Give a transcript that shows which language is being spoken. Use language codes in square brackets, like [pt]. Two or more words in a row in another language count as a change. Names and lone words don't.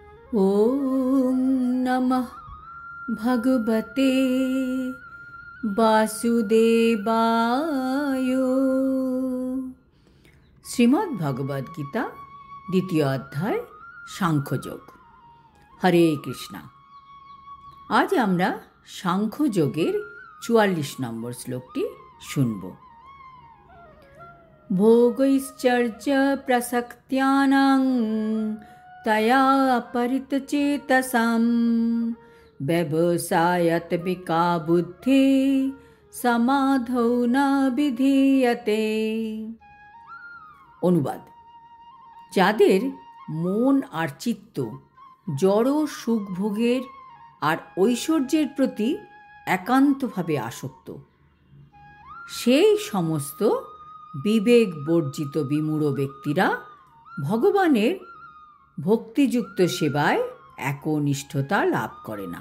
[sa] ॐ नमः भगवते वासुदेवाय। श्रीमद् भगवद गीता द्वितीय अध्याय सांख्ययोग। [bn] हरे कृष्णा। आज আমরা सांख्ययोगেर 44 নম্বর শ্লোকটি শুনব। [sa] भोगैश्चर्च प्रसक्त्यानां तया परितचेतसां व्यवसायत्मिका बुद्धि समाधौ न विधीयते। [bn] অনুবাদ: যাদের মন আর চিত্ত জড় সুখভোগের আর ঐশ্বর্যের প্রতি একান্তভাবে আসক্ত, সেই সমস্ত বিবেক বর্জিত বিমূঢ় ব্যক্তিরা ভগবানের ভক্তিযুক্ত সেবায় একনিষ্ঠতা লাভ করে না।